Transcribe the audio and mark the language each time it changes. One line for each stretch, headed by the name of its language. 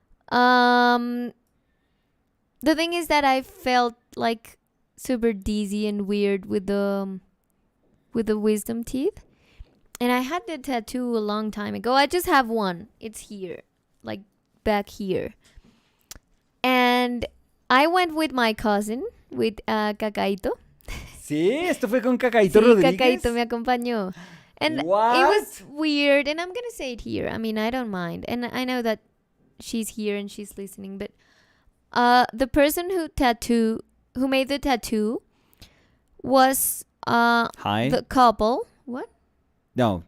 English: The thing is that I felt like super dizzy and weird with the wisdom teeth. And I had the tattoo a long time ago. I just have one. It's here. Like back here. And I went with my cousin, with Cacaito.
Spanish: Sí, esto fue con Cacaito Rodríguez. Cacaito me acompañó.
English: And it was weird. And I'm going to say it here. I mean, I don't mind. And I know that she's here and she's listening. But the person who made the tattoo was the couple. What? No.